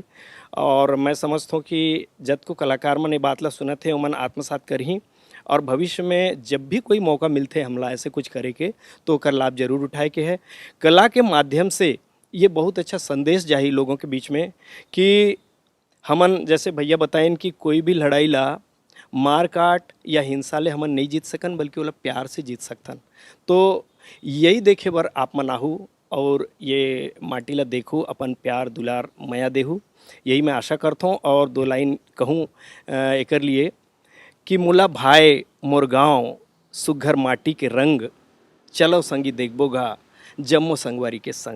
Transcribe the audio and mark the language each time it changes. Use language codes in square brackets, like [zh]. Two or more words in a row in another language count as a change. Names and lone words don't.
[hne] और मैं समझता हूँ कि जत को कलाकार मन ये बात ला सुनत है उमन आत्मसात करही और भविष्य में जब भी कोई मौका मिलते हमला ऐसे कुछ करे के तो ओकर लाभ जरूर उठाए के है। कला के माध्यम से ये बहुत अच्छा संदेश जाही लोगों के बीच में कि हमन जैसे भैया बताएं कि कोई भी लड़ाई ला मार काट या हिंसा ले हमन नहीं जीत सकन, बल्कि ओला प्यार से जीत सकथन। तो यही देखे बर आप मन आहू और ये माटी ला देखू, अपन प्यार दुलार माया देहू, यही मैं आशा करता हूँ। और दो लाइन कहूँ एकर लिए कि मोला भाई मोर गाँव सुघर माटी के रंग, चलो संगी देखबो गा जम्मो संगवारी के संग।